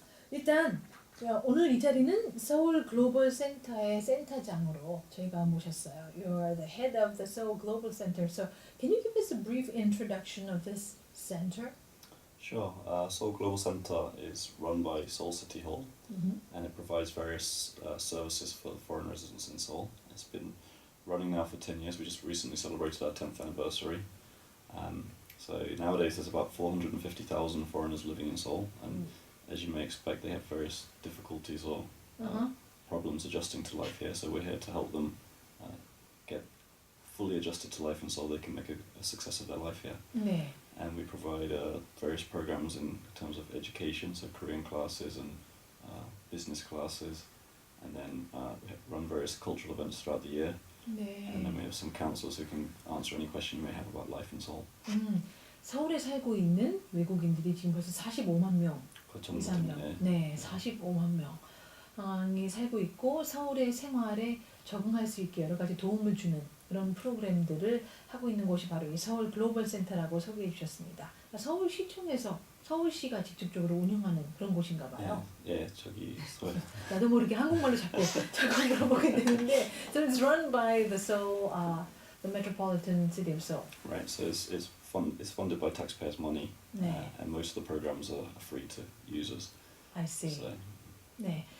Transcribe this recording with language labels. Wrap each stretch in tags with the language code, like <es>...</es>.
<ko>일단 오늘 이 자리는 서울 글로벌 센터의 센터장으로 저희가 모셨어요.</ko> <en>You are the head of the Seoul Global Center. So, can you give us a brief introduction of this center? Sure. Seoul Global Center is run by Seoul City Hall, and it provides various services for foreign residents in Seoul. It's been running now for 10 years. We just recently celebrated our 10th anniversary. So nowadays there's about 450,000 foreigners living in Seoul, and as you may expect, they have various difficulties or problems adjusting to life here. So we're here to help them get fully adjusted to life in Seoul. They can make a success of their life here.</en> <ko>네.</ko> <en>And we provide various programs in terms of education, so Korean classes and business classes, and then we run various cultural events throughout the year.</en> <ko>네.</ko> <en>And then we have some counselors who can answer any question you may have about life in Seoul.</en> <ko>서울에 살고 있는 외국인들이 지금 벌써 45만 명 이상이요. 네, 45만 명이 살고 있고 서울의 생활에 적응할 수 있게 여러 가지 도움을 주는 그런 프로그램들을 하고 있는 곳이 바로 이 서울 글로벌 센터라고 소개해 주셨습니다. 서울시청에서 서울시가 직접적으로 운영하는 그런 곳인가 봐요. 예, 저기 나도 모르게 한국말로 자꾸 물어보게 되는데,</ko> <en>so it's run by the Seoul, the metropolitan city of Seoul. Right, so it's funded by taxpayers' money, and most of the programs are free to users. I see. So,</en> <ko>네.</ko>